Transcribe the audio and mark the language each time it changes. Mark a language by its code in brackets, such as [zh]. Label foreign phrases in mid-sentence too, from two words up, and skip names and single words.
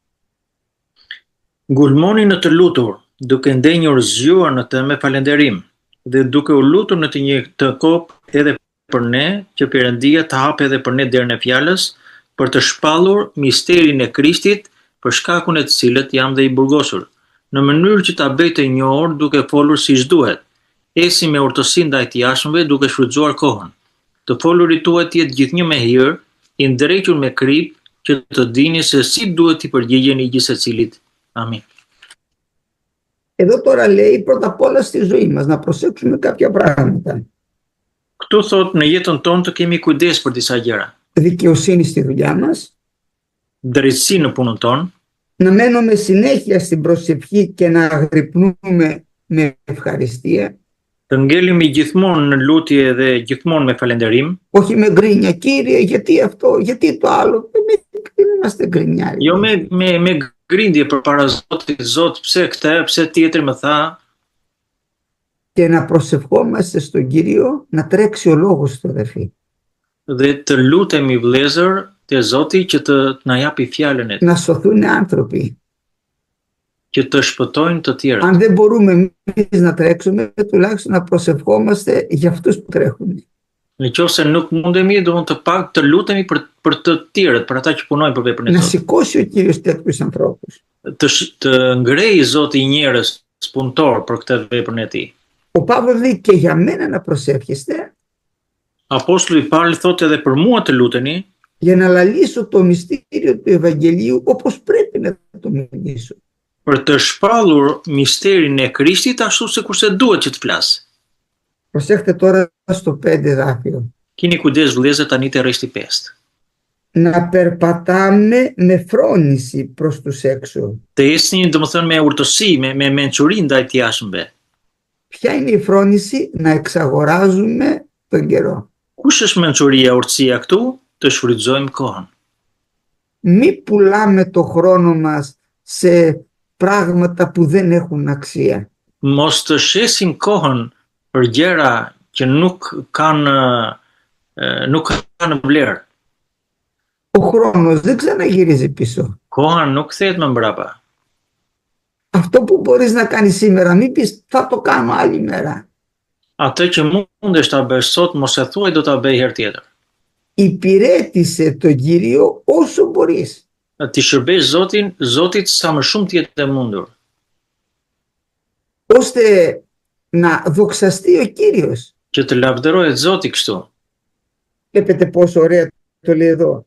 [sq] Ngulmoni në të lutur, duke ndenjur zgjuar në të me falënderim, dhe duke u lutur në të një të kopë edhe për ne, që Perëndia të hapë edhe për ne derën e fjalës, për të shpallur misterin e Krishtit, për shkakun e të cilët jam dhe i burgosur, në mënyrë që ta bëj të njohur duke folur siç duhet. Esi me urtësi ndaj të jashtëmve duke shfrytzuar kohën. Të folurit tuaj të jetë gjithnjë me hir, i ndrequr me krip, që të dini se si duhet t'i përgjigjeni gjithë secilit. Amin. [el] Εδώ τώρα λέει πρώτα απ' όλα στη ζωή μας να προσέξουμε κάποια πράγματα. [sq] Këtu thot në jetën tonë të kemi kujdes për disa gjëra. [el] Δικαιοσύνη στη δουλειά μας, [sq] Drejtësi në punën tonë, [el] να μένουμε συνέχεια στην προσευχή και να αγρυπνούμε με ευχαριστία. [sq] Të ngelemi gjithmonë në lutje dhe gjithmonë me falënderim, [el] Όχι με γκρίνια, Κύριε, γιατί αυτό, γιατί το άλλο. Δεν είμαστε γκρινιάροι. [sq] jo me grindje përpara Zotit, Zot, pse këtë, pse tjetri më tha, [el] Και να προσευχόμαστε στον Κύριο να τρέξει ο λόγος του, αδερφοί. [sq] dhe të lutemi vëllezër te Zoti që të na japi fjalën e tij, [el] Να σωθούν άνθρωποι. [sq] që të shpëtojnë të tjerët. [el] Αν δεν μπορούμε εμείς να τρέξουμε, τουλάχιστον να προσευχόμαστε για αυτούς που τρέχουν. [sq] Në qoftë se nuk mundemi, do të pak të lutemi për të tjerët, për ata që punojnë për veprën e [el] Να [sq] Zotit. [el] σηκώσει ο Κύριος τέτοιους ανθρώπους. [sq] Të ngrejë Zoti njerëz punëtor për këtë veprën e tij. [el] Ο Παύλος λέει και για μένα να προσεύχεστε, [sq] Apostulli Pauli thotë edhe për mua të luteni, [el] για να λαλήσω το μυστήριο του Ευαγγελίου όπως πρέπει να το μιλήσω. [sq] për të shpallur misterin e Krishtit ashtu sikurse duhet që të flas. [el] Προσέχτε τώρα στο 5 εδάφιο. [sq] Keni kujdes vëllezër tani te rreshti 5. [el] Να περπατάμε με φρόνηση προς τους έξω. [sq] Të ecni, domethënë me urtësi, me mençuri ndaj të jashtëmve. [el] Ποια είναι η φρόνηση? Να εξαγοράζουμε τον καιρό. [sq] Kush është mençuria, urtësia këtu? Të shfrytëzojmë kohën. [el] Μη πουλάμε το χρόνο μας σε πράγματα που δεν έχουν αξία. [sq] Mos të shesim kohën për gjëra që nuk kanë vlerë. [el] Ο χρόνος δεν ξαναγυρίζει πίσω. [sq] Koha nuk kthehet më mbrapa. [el] Αυτό που μπορείς να κάνεις σήμερα, μην πεις θα το κάνω άλλη μέρα. [sq] Atë që mundesh ta bësh sot, mos e thuaj do ta bëj herë tjetër. [el] Υπηρέτησε τον Κύριο όσο μπορείς. [sq] Ti shërbesh Zotit sa më shumë të jetë e mundur, [el] ώστε να δοξαστεί ο Κύριος. [sq] që të lavdërohet Zoti kështu. [el] Βλέπετε πόσο ωραία το λέει εδώ.